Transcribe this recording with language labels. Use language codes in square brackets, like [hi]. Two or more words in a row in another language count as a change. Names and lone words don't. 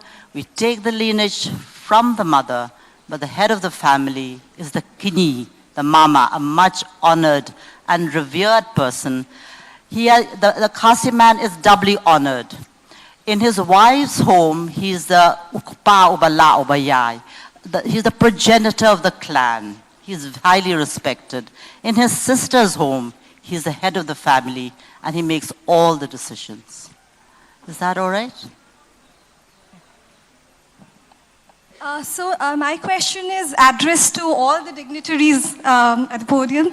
[en] We take the lineage from the mother, but the head of the family is the kini, the mama, a much honored and revered person. The Khasi man is doubly honored. In his wife's home, he's the [kha] ukpa ubala ubayai. [en] He's the progenitor of the clan. He's highly respected. In his sister's home, he's the head of the family, and he makes all the decisions. Is that all right? My question is addressed to all the dignitaries at the podium.